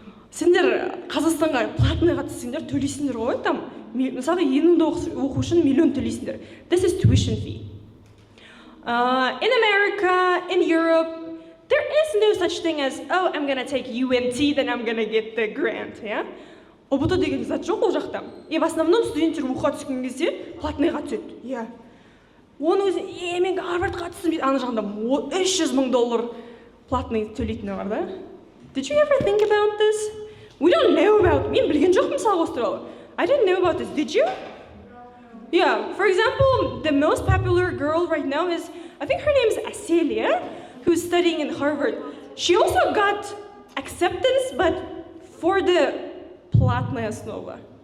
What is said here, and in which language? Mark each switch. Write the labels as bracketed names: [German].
[Kazakh] Сендер Қазақстанға платныйға түссеңдер, төлейсіңдер ғой, там. Мысалы, еніңді оқу үшін миллион төлейсіңдер. [English] This is tuition fee. In America, in Europe, there is no such thing as, oh, I'm gonna take UNT, then I'm gonna get the grant, yeah? [Kazakh] ОБТ деген зат жоқ ол жақта. [Russian] И в основном [Kazakh] студенттер оқуға түскен кезде платныйға түседі, иә. Оның өзі, мен Гарвардқа түстім, ана жағында $300,000 платный төлейтіні бар да. [English] Did you ever think about this? We don't know about, [Kazakh] мен білген жоқпын мысалы осы туралы. [English] I didn't know about this, did you? Yeah, for example, the most popular girl right now is, I think her name is Aselia, who's studying in Harvard. She also got acceptance, but for the [Russian] платная основа.